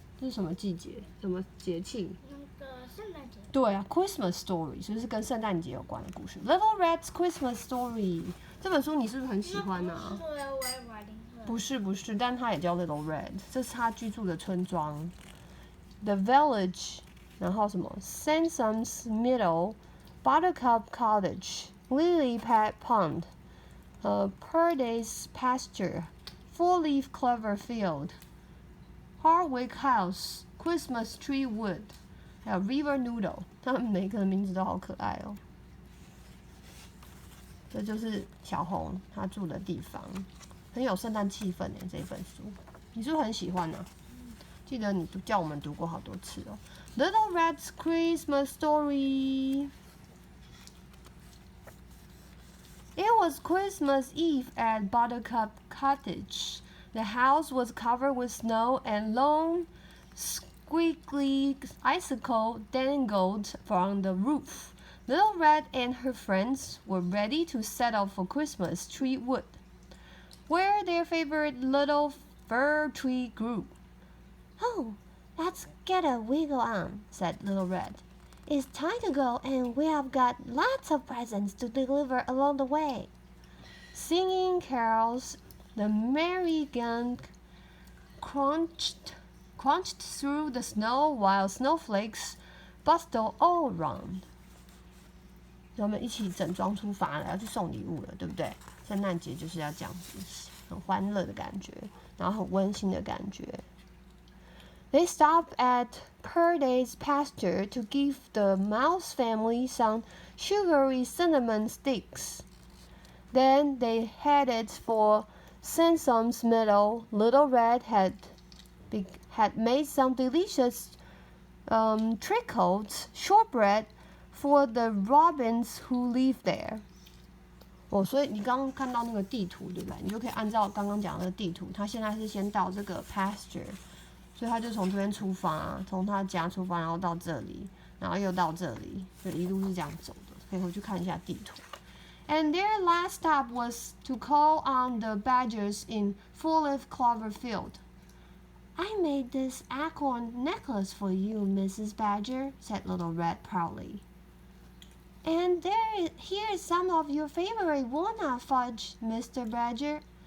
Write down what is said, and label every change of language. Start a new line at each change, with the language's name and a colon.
Chinese: 这是什么季节？什么节庆？那个圣诞节。对啊 ，Christmas Story， 所以是跟圣诞节有关的故事。Little Red's Christmas Story 这本书你是不是很喜欢啊？不是，但它也叫 Little Red， 这是他居住的村庄。 The Village， 然后什么 Sansam's Meadow， Buttercup Cottage， Lily Pad Pond，Purday's Pasture， Four-leaf Clover Field，Hardwick House， Christmas Tree Wood， 还有 River Noodle， 他们每个人名字都好可爱哦。这就是小红她住的地方。很有圣诞气氛耶，这本书，你是不是很喜欢呢？记得你叫我们读过好多次哦。
English: Little Red's Christmas Story. It was Christmas Eve at Buttercup Cottage. The house was covered with snow and long, squiggly icicles dangled from the roof. Little Red and her friends were ready to set off for Christmas tree wood.Where their favorite little fir tree grew. Oh, let's get a wiggle on, said Little Red. It's time to go, and we have got lots of presents to deliver along the way. Singing carols, the merry gang crunched through the snow while snowflakes bustled all around.
Chinese: 我们一起整装出发了，要去送礼物了，对不对？圣诞节就是要这样子，很欢乐的感觉，然后很温馨的感觉。
English: They stopped at Purday's pasture to give the mouse family some sugary cinnamon sticks. Then they headed for Sansam's meadow. Little Red had made some delicious trickled shortbread.For the robins who live there.
Chinese: 所以你刚刚看到那个地图，对不对？你就可以按照刚刚讲的地图，他现在是先到这个 pasture， 所以他就从这边出发，从他家出发，然后到这里，然后又到这里，就一路是这样走的。可以回去看一下地图。
English: And their last stop was to call on the badgers in Four-leaf Clover Field. I made this acorn necklace for you, Mrs. Badger, said Little Red proudly.And here's some of your favorite walnut fudge, Mr. Badger.